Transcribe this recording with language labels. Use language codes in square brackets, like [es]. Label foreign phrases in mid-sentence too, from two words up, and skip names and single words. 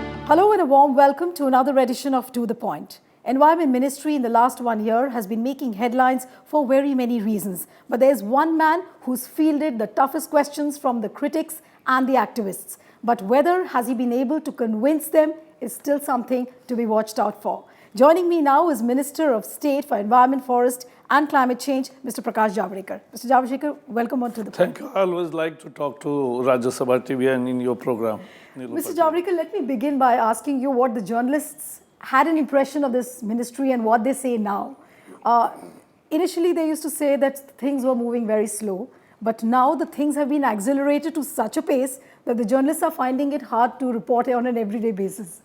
[en] Hello and a warm welcome to another edition of To The Point. Environment Ministry in the last 1 year has been making headlines for very many reasons. But there's one man who's fielded the toughest questions from the critics and the activists. But whether has he been able to convince them is still something to be watched out for. Joining me now is Minister of State for Environment, Forest and Climate Change, Mr. Prakash Javadekar. Mr. Javadekar, welcome on To The Point. Thank you. I always like to talk to Rajya Sabha TV and in your program. Neelu. Mr. Javadekar, let me begin by asking you what the journalists had an impression of this ministry and what they say now. Initially, they used to say that things were moving very slow, but now the things have been accelerated to such a pace that the journalists are finding it hard to report on an everyday basis.